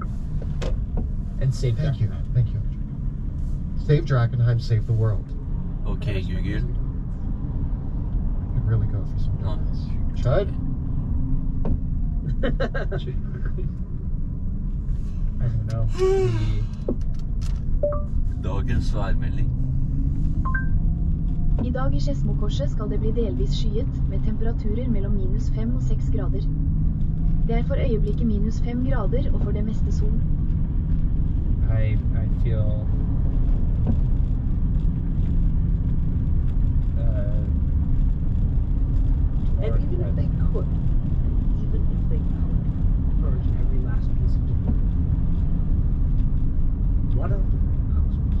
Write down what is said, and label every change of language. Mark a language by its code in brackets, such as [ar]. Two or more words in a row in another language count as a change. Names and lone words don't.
[en] And save Thank you, Drakenheim. thank you. Save Drakenheim, save the world. Okay, Google. I could really go for some Lan. donuts. Chud? I don't know. [no] Dagens værmelding. I dag i Skedsmokorset skal det bli delvis skyet, med temperaturer mellom -5 og 6 grader. Det er for øyeblikket -5 grader og for det meste sol. [en] I feel And even if they could purge every last piece of debris, what of the cosmos?